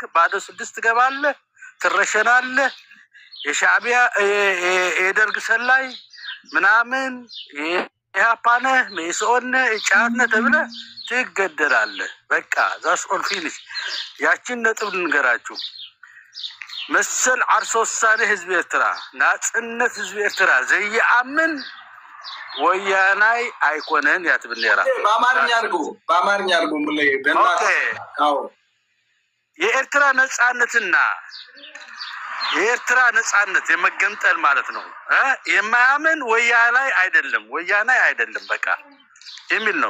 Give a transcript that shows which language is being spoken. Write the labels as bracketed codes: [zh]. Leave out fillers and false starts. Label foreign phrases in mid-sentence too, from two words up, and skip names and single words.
[am] ባዶ 6 ትገባለህ፣ ትረሸናለህ። የሻዕቢያ የደርግ ሰላይ ምናምን ኢህአፓነ መኢሶነ ጫነ ተብለ ትገደላለህ። በቃ [en] that's all finish። [am] ያችን ነጥብ ልንገራችሁ። [ti] መሰል ዓርሶ ውሳኔ ህዝብ ኤርትራ ናጽነት ህዝብ ኤርትራ ዘይአምን ወያናይ አይኮነን ያትብነራ [am] በአማርኛ አድርጉ ምለይ በእናት የኤርትራ ነጻነትና የኤርትራ ነጻነት የመገንጠል ማለት ነው የማያምን ወያናይ አይደለም በቃ የሚል ነው